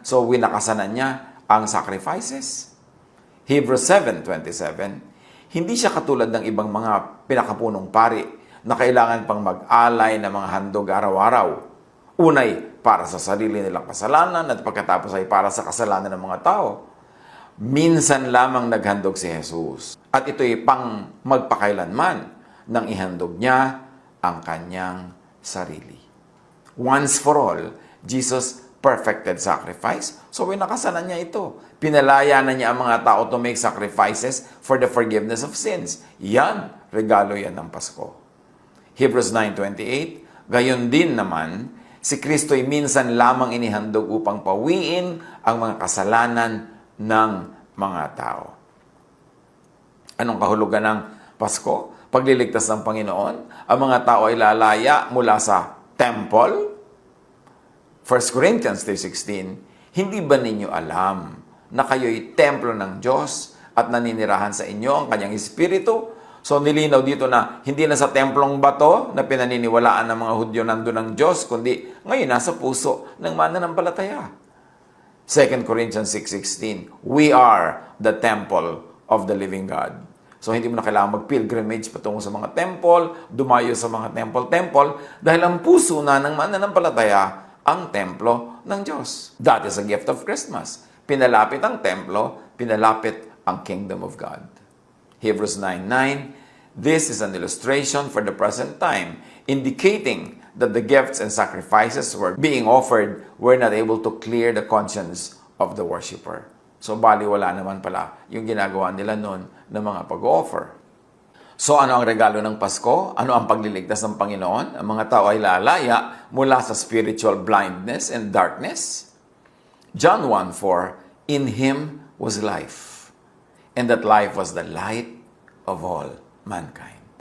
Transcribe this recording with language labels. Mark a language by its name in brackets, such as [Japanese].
[Filipino] So, winakasanan niya ang sacrifices. Hebrews 7:27, hindi siya katulad ng ibang mga pinakapunong pari na kailangan pang mag-alay ng mga handog araw-araw. Unay, para sa sarili nilang kasalanan at pagkatapos ay para sa kasalanan ng mga tao. Minsan lamang naghandog si Jesus. At ito'y pang magpakailanman nang ihandog niya ang kanyang sarili. [English] Once for all, Jesus perfected sacrifice. [Filipino] So, winakasanan niya ito. Pinalaya na niya ang mga tao [English] to make sacrifices for the forgiveness of sins. [Filipino] Yan, regalo yan ng Pasko. Hebrews 9:28, gayon din naman, si Kristo'y minsan lamang inihandog upang pawiin ang mga kasalanan ng mga tao. Anong kahulugan ng Pasko? Pagliligtas ng Panginoon, ang mga tao ay lalaya mula sa temple. 1 Corinthians 3:16, hindi ba ninyo alam na kayo'y templo ng Diyos at naninirahan sa inyo ang kanyang Espiritu? So nilinaw dito na hindi na sa templong bato na pinaniniwalaan ng mga Hudyo nandun ng Diyos, kundi ngayon nasa puso ng mananampalataya. [English] 2 Corinthians 6:16, we are the temple of the living God. [Filipino] So, hindi mo na kailangan mag-pilgrimage patungo sa mga temple, dumayo sa mga temple, dahil ang puso na ng mananampalataya ang templo ng Diyos. [English] That is a gift of Christmas. [Filipino] Pinalapit ang templo, pinalapit ang kingdom of God. [English] Hebrews 9:9, this is an illustration for the present time, indicating that the gifts and sacrifices were being offered were not able to clear the conscience of the worshiper. [Filipino] So, baliwala naman pala yung ginagawa nila noon ng mga pag-offer. So, ano ang regalo ng Pasko? Ano ang pagliligtas ng Panginoon? Ang mga tao ay lalaya mula sa [English] spiritual blindness and darkness. John 1:4, in Him was life, and that life was the light of all mankind.